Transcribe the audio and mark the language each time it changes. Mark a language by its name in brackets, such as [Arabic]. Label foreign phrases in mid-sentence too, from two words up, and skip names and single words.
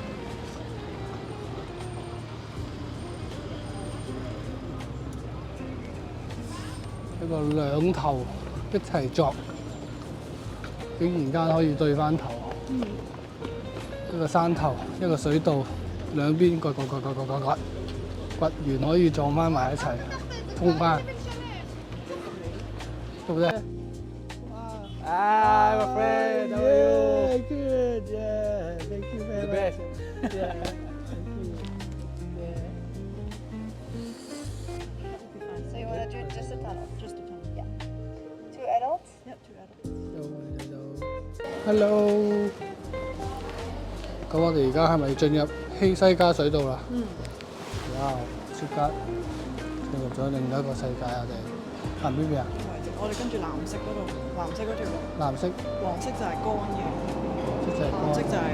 [Cantonese] 一個兩頭一齊作，竟然間可以對翻頭。一個山頭，一個水道，兩邊掘完可以撞翻埋一齊，通翻，對唔對 ？ [English] Hi, my friend. How are you? Good. Yeah. Thank you very much. Yeah. Thank you. Yeah. So you want to do just a tunnel? Just a tunnel. Yeah. 2 adults? Yep, 2 adults. Hello. [Cantonese] 咁我哋而家係咪進入希西家水道啦？嗯。哇！ 哇！即刻進入咗另一個世界，我哋行邊邊啊？我哋跟住藍色嗰度，藍色嗰條路。藍色。黃色就係乾嘅，藍色就係